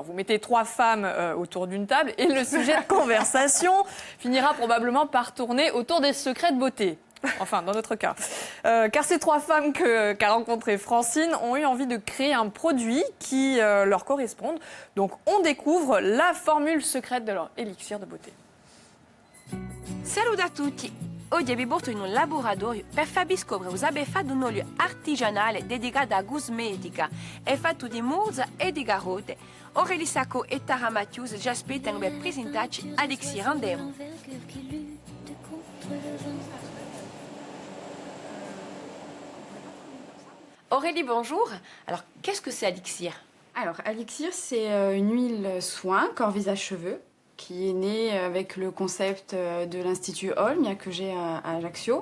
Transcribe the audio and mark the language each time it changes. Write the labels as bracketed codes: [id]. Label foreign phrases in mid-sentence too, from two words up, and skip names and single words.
[fr] Vous mettez 3 femmes autour d'une table et le sujet de conversation finira probablement par tourner autour des secrets de beauté. Enfin, dans notre cas. Car ces 3 femmes qu'a rencontrées Francine ont eu envie de créer un produit qui leur corresponde. Donc on découvre la formule secrète de leur élixir de beauté. [it] Saluto a tutti! Oggi vi porto in un laboratorio per farvi scoprire cosa abbiamo fatto un olio artigianale dedicato a cosmetica. È fatto di murza e di carote. Aurélie Sacco e Tara Matthews ci aspettano per presentarci Elixir. Andiamo! [fr] Aurélie, bonjour. Alors, qu'est-ce que c'est Elixir? Alors, Elixir, c'est une huile soin, corps, visage, cheveux, qui est née avec le concept de l'Institut Olm, que j'ai à Ajaccio.